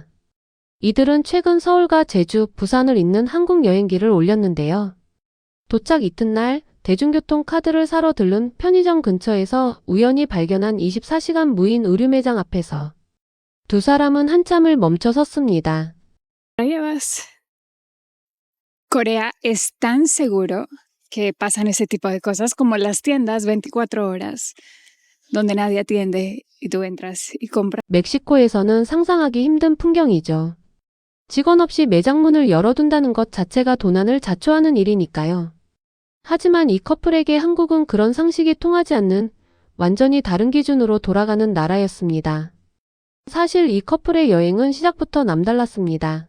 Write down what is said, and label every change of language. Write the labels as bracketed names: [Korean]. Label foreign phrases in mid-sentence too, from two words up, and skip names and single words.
[Korean] 이들은 최근 서울과 제주, 부산을 잇는 항공 여행기를 올렸는데요. 도착 이튿날 대중교통 카드를 사러 들른 편의점 근처에서 우연히 발견한 24시간 무인 의류 매장 앞에서 두 사람은 한참을 멈춰 섰습니다. [Spanish] llevas? Corea es tan seguro que pasan ese tipo de cosas como las tiendas 24 horas, donde nadie atiende y tú entras y compras. [Korean] 멕시코에서는 상상하기 힘든 풍경이죠. 직원 없이 매장 문을 열어둔다는 것 자체가 도난을 자초하는 일이니까요. 하지만 이 커플에게 한국은 그런 상식이 통하지 않는 완전히 다른 기준으로 돌아가는 나라였습니다. 사실 이 커플의 여행은 시작부터 남달랐습니다.